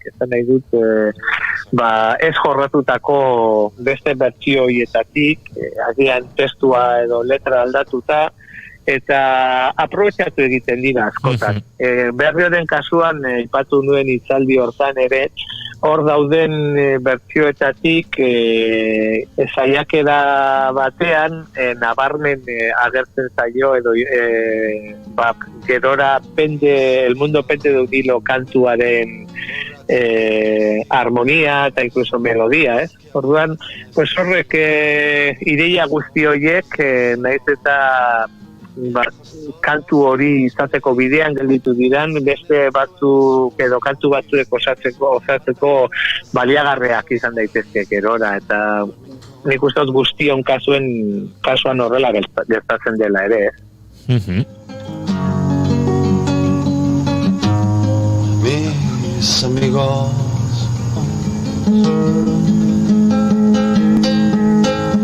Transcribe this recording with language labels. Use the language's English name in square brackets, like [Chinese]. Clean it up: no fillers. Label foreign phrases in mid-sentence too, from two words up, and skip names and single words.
[Basque] Ezan nahi dut, ez jorratutako beste bertsio hietatik, agian testua edo letra aldatuta, eta aprobetxatu egiten dira askotan. Berrioren kasuan, ipatu nuen hitzaldi hortan ere, hor dauden bertsioetatik saiakera batean nabarmen agertzen zaio edo gerora el mundo pende de un hilo kantuaren armonia eta incluso melodia, ez? Orduan, horrek ideia guzti horiek naiz eta kantu hori izateko bidean gelditu diran, beste batzuk edo kantu batzuek osatzeko baliagarreak izan daitezke gerora, eta nik uste dut guztion kasuan horrela gertatzen dela ere. [Spanish] Mis amigos